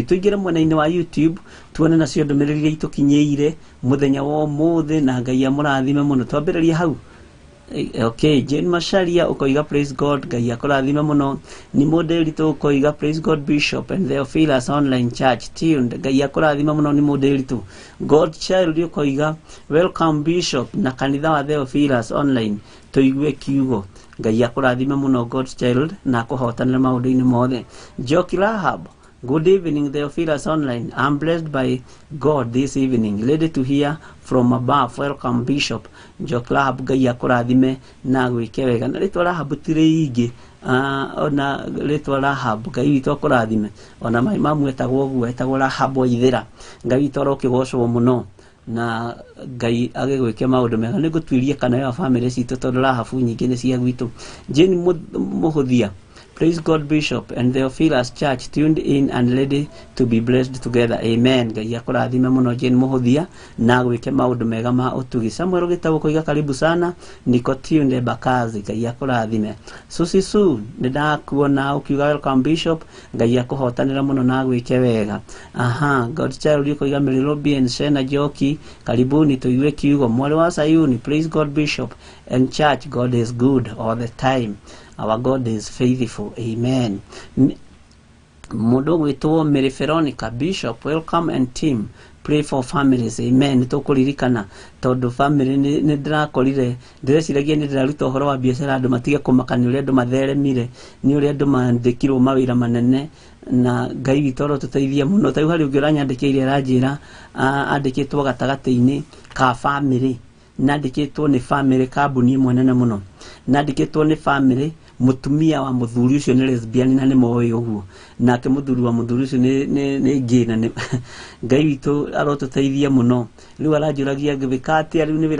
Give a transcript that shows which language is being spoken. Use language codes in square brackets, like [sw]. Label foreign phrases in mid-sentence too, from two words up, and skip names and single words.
[ki] Tũingĩre mwena-inĩ wa YouTube tuone nacio ndũmĩrĩri iria itũkinyĩire mũthenya wa ũmũthĩ, na Ngai amũrathime mũno. Twambĩrĩrie hau. Okay, Jane Masharia ukoiga [en] praise God, [ki] Ngai akũrathime mũno. Ni Mũndĩritũ ukoiga [en] praise God Bishop and Theophilus Online Church tuned, [ki] Ngai akũrathime mũno. Ni Mũndĩritũ. God Child ukoiga [en] welcome Bishop [ki] na kanitha wa Theophilus Online, tuigue kiugo. Ngai akũrathime mũno God Child na akũhotanĩre maũndũ-inĩ mothe. Joki Rahab, [en] good evening Theophilus Online. I'm blessed by God this evening, ready to hear from above. Welcome Bishop. [ki] Joki Rahab, Ngai akũrathime na gwĩke wega. Na rĩtwa Rahab tirĩ ingĩ, ona rĩtwa Rahab, Ngai witũ akũrathime. Ona mamu etagwo ũguo, etagwo Rahab Waithĩra. Ngai witũ arokĩgocwo mũno na Ngai agĩgwĩke maũndũ mega. Nĩ ngũtuĩria kana ya family citũ, tondũ Rahabu nyingĩ nĩ cia gwitũ. Jane Mũhũthia, [en] praise God Bishop and Theophilus Church tuned in and ready to be blessed together, amen. [ki] Ngai akũrathime mũno Jane Mũhũthia na gwĩke maũndũ mega ma ũtugi. Samuel Gĩtaũ koiga [sw] karibu sana. [ki] Niko tunde Bakazi, Ngai akũrathime. Susi Su nĩ ndakuona ukiuga [en] welcome Bishop, [ki] Ngai akũhotanĩra mũno na gwĩke wega. God Child koiga Melirobi and Sena Joki, karibuni tuigue kiugo. Mwarĩ wa Sayuni, [en] praise God Bishop and Church, God is good all the time. Our God is faithful, amen. [ki] Mũndũ gwĩtwo Mary Veronica, Bishop, [en] welcome and team, pray for families, amen. [ki] Nĩtũkũririkana tondũ family nĩ ndĩrakorire, ndĩreciragia nĩ ndĩraruta ũhoro wa biacara, andũ matige kũmaka nĩ ũrĩa andũ matheremire, nĩ ũrĩa andũ mandĩkirwo mawĩra manene, na Ngai witũ arotũteithia mũno. Ta rĩu harĩ ũngĩ ũranyandĩkĩire aranjĩra andĩkĩtwo gatagatĩ-inĩ ka family, nandĩkĩtwo nĩ family kambuni ĩmwe nene mũno, nandĩkĩtwo nĩ family mutumia wa muthuri ucio ni lesbian na ni moyo uguo nake muthuri wa muthuri ucio ni gay na Ngai witu arotuteithia muno riu aranjuragia ngithikati riu ni wira